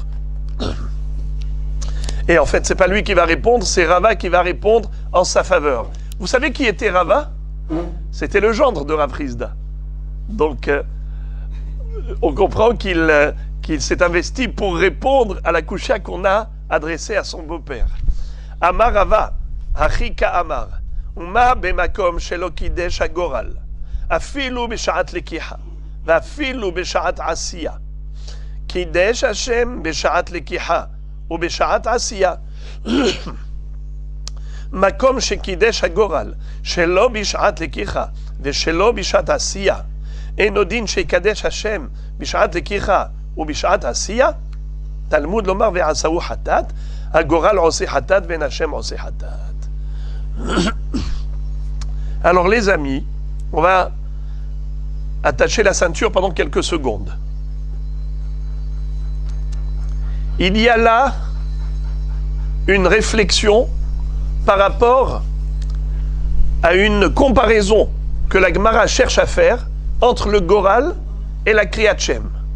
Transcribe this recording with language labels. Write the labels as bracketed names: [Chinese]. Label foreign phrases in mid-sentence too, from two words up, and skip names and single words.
[French] Et en fait, c'est pas lui qui va répondre, c'est Rava qui va répondre en sa faveur. Vous savez qui était Rava? C'était le gendre de Rav Hizda. Donc, on comprend qu'il s'est investi pour répondre à la Kushia qu'on a adressée à son beau-père. [Hebrew] אמר רבא הכי קאמר ומה במקום שלא קידש הגורל אפילו בשעת לקיחה, ואפילו בשעת עשייה. קידש השם בשעת לקיחה ובשעת עשייה. מקום שקידש הגורל שלא בשעת לקיחה ושלא בשעת עשייה, אינו דין שיקדש השם בשעת לקיחה ובשעת עשייה? תלמוד לומר ועשהו חטאת, הגורל עושה חטאת ואין השם עושה חטאת. [French] Alors les amis, on va attacher la ceinture pendant quelques secondes. Il y a là une réflexion par rapport à une comparaison que la Gemara cherche à faire entre le Goral et la [Hebrew] קריאת שם.